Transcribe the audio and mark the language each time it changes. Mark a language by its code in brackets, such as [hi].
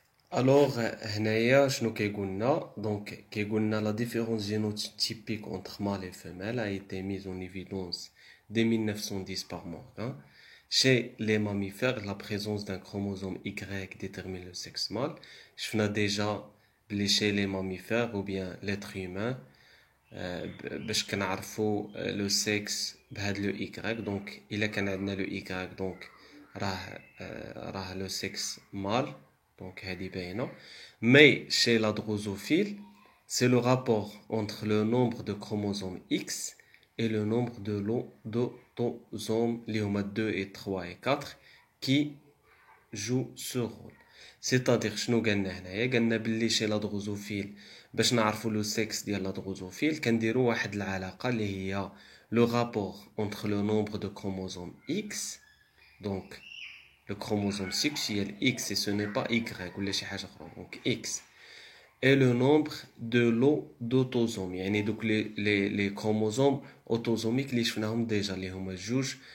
[fr] Alors, [ar] هنايا شنو كيقولنا donc كيقولنا [fr] la différence génotypique entre mâle et femelle a été mise en évidence dès 1910 par Morgan. Chez les mammifères, la présence d'un chromosome Y détermine le sexe mâle. Je déjà chez les mammifères ou bien l'être humain [ar] باش كنعرفوا لو سيكس بهاد لو Y donc الا كان عندنا لو Y donc راه لو سيكس مال donc هذه باينه. [fr] Mais chez la drosophile, c'est le rapport entre le nombre de chromosomes X et le nombre d'autosomes [ar] اللي هما [fr] 2 et 3 et 4 qui jouent ce rôle. [ar] C'est-à-dire شنو قالنا هنايا قالنا باللي شي لا دروزوفيل باش نعرفوا لو سيكس ديال لا دروزوفيل كنديروا واحد العلاقه اللي هي لو رابور [fr] entre le nombre de chromosomes X donc le chromosome sexuel X et ce n'est pas Y [ar] ou شي حاجه اخرى donc X et [fr] le nombre de lot d'autosomes [ar] يعني دوك les chromosomes autosomiques اللي شفناهم ديجا اللي هما جوج